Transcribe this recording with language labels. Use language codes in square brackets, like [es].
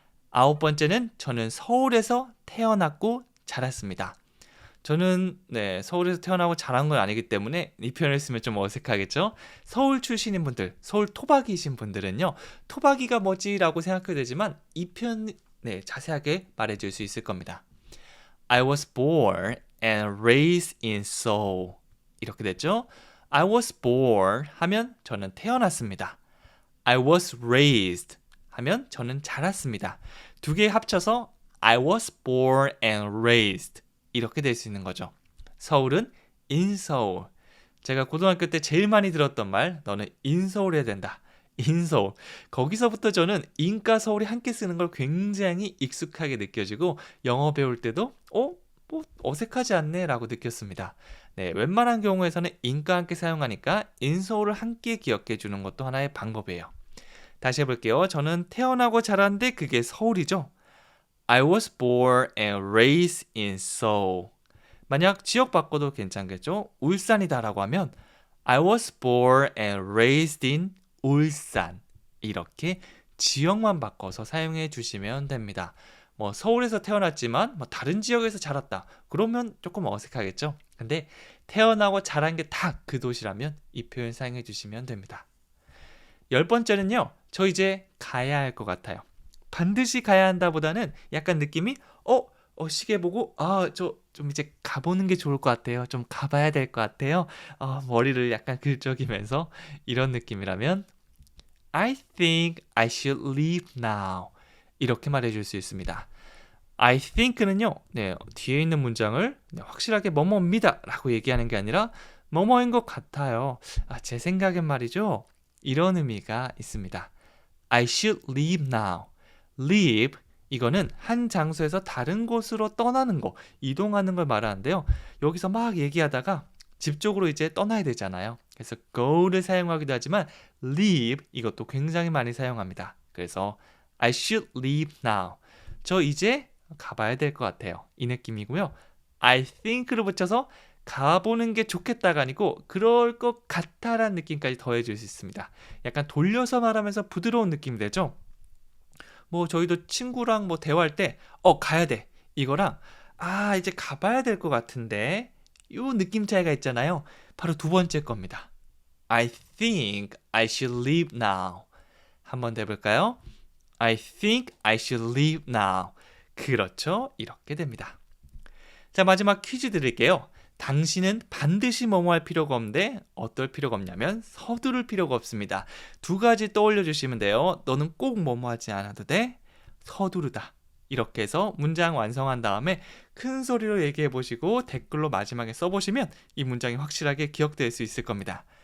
[ko] 9번째는 저는 서울에서 태어났고 자랐습니다. 저는 서울에서 태어나고 자란 건 아니기 때문에 이 표현을 쓰면 좀 어색하겠죠? 서울 출신인 분들, 서울 토박이신 분들은요. 토박이가 뭐지라고 생각해도 되지만 이 표현 자세하게 말해줄 수 있을 겁니다. [en] I was born and raised in Seoul. [ko] 이렇게 됐죠? [en] I was born [ko] 하면 저는 태어났습니다. [en] I was raised [ko] 하면 저는 자랐습니다. 두 개 합쳐서 [en] I was born and raised. [ko] 이렇게 될 수 있는 거죠. 서울은 in Seoul. 제가 고등학교 때 제일 많이 들었던 말, 너는 in Seoul 해야 된다. [en] in Seoul. [ko] 거기서부터 저는 in과 서울이 함께 쓰는 걸 굉장히 익숙하게 느껴지고 영어 배울 때도 뭐 어색하지 않네 라고 느꼈습니다. 네, 웬만한 경우에서는 in과 함께 사용하니까 in Seoul을 함께 기억해 주는 것도 하나의 방법이에요. 다시 해볼게요. 저는 태어나고 자랐는데 그게 서울이죠. [en] I was born and raised in Seoul. [ko] 만약 지역 바꿔도 괜찮겠죠? 울산이다 라고 하면 [en] I was born and raised in 울산. [ko] 이렇게 지역만 바꿔서 사용해 주시면 됩니다. 뭐 서울에서 태어났지만 뭐 다른 지역에서 자랐다. 그러면 조금 어색하겠죠? 근데 태어나고 자란 게 다 그 도시라면 이 표현 사용해 주시면 됩니다. 10번째는요. 저 이제 가야 할 것 같아요. 반드시 가야 한다 보다는 약간 느낌이 시계 보고 저 좀 이제 가보는 게 좋을 것 같아요. 좀 가봐야 될 것 같아요. 머리를 약간 긁적이면서 이런 느낌이라면 [en] I think I should leave now. [ko] 이렇게 말해줄 수 있습니다. I think는요. 뒤에 있는 문장을 확실하게 뭐뭐입니다 라고 얘기하는 게 아니라 뭐뭐인 것 같아요. 제 생각엔 말이죠. 이런 의미가 있습니다. [en] I should leave now. [ko] leave 이거는 한 장소에서 다른 곳으로 떠나는 거, 이동하는 걸 말하는데요. 여기서 막 얘기하다가 집 쪽으로 이제 떠나야 되잖아요. 그래서 go를 사용하기도 하지만 leave 이것도 굉장히 많이 사용합니다. 그래서 [en] I should leave now. [ko] 저 이제 가봐야 될 것 같아요. 이 느낌이고요. I think를 붙여서 가보는 게 좋겠다가 아니고 그럴 것 같다라는 느낌까지 더해줄 수 있습니다. 약간 돌려서 말하면서 부드러운 느낌이 되죠. 뭐 저희도 친구랑 뭐 대화할 때 가야 돼. 이거랑 이제 가봐야 될 것 같은데 요 느낌 차이가 있잖아요. 바로 두 번째 겁니다. [en] I think I should leave now. [ko] 한번 더 해볼까요? [en] I think I should leave now. [ko] 그렇죠. 이렇게 됩니다. 자, 마지막 퀴즈 드릴게요. 당신은 반드시 뭐뭐 할 필요가 없는데 어떨 필요가 없냐면 서두를 필요가 없습니다. 두 가지 떠올려 주시면 돼요. 너는 꼭 뭐뭐 하지 않아도 돼. 서두르다. 이렇게 해서 문장 완성한 다음에 큰 소리로 얘기해 보시고 댓글로 마지막에 써보시면 이 문장이 확실하게 기억될 수 있을 겁니다.